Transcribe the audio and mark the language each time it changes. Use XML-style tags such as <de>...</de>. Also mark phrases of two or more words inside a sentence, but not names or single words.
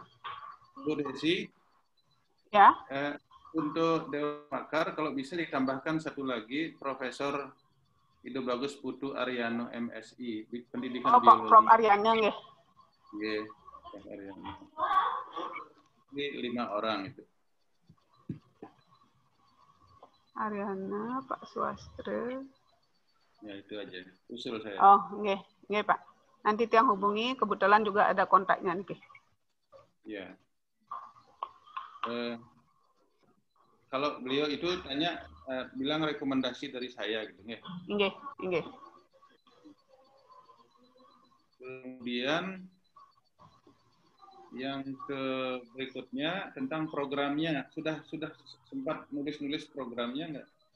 <id>Bu Desi, ya. Untuk Dewan Pakar, kalau bisa ditambahkan satu lagi, Profesor Ido Bagus Putu Aryano MSI, pendidikan biologi. Prof. Aryano nggih. Nggih, Prof. Aryano. Ini 5 orang itu. Aryana, Pak Swastra. Ya itu aja, usul saya. Oh, nggih, nggih Pak. Nanti tiang hubungi, kebetulan juga ada kontaknya nih. Ya. Kalau beliau itu tanya, bilang rekomendasi dari saya gitu, nggih. Nggih, nggih. Kemudian yang berikutnya tentang programnya, sudah sempat nulis programnya nggak?</id>